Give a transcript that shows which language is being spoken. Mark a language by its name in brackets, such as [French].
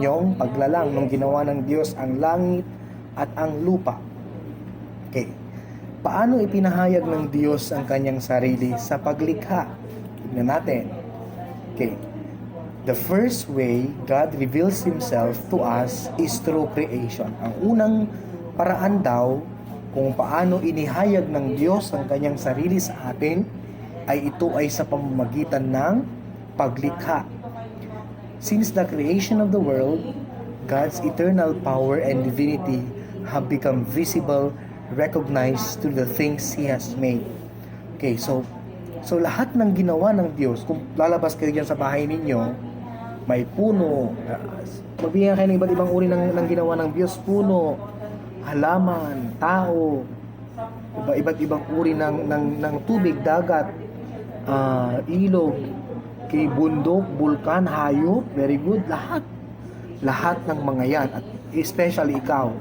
[Filipino] Yung paglalang nung ginawa ng Diyos ang langit at ang lupa. Okay. Paano ipinahayag ng Diyos ang kanyang sarili sa paglikha? Tignan natin. Okay. [English] The first way God reveals Himself to us is through creation. [Filipino] Ang unang paraan daw kung paano inihayag ng Diyos ang kanyang sarili sa atin ito ay sa pamamagitan ng paglikha. [English] Since the creation of the world, God's eternal power and divinity have become visible, recognized through the things He has made. [Filipino] Okay, so lahat ng ginawa ng Diyos, kung lalabas kayo dyan sa bahay ninyo, may puno, magbigyan kayo ng iba't ibang uri ng ginawa ng Diyos, puno, halaman, tao, iba't ibang uri ng tubig, dagat, ilog, bundok, bulkan, hayop, [English] very good, [Filipino] lahat ng mga yan, at especially ikaw.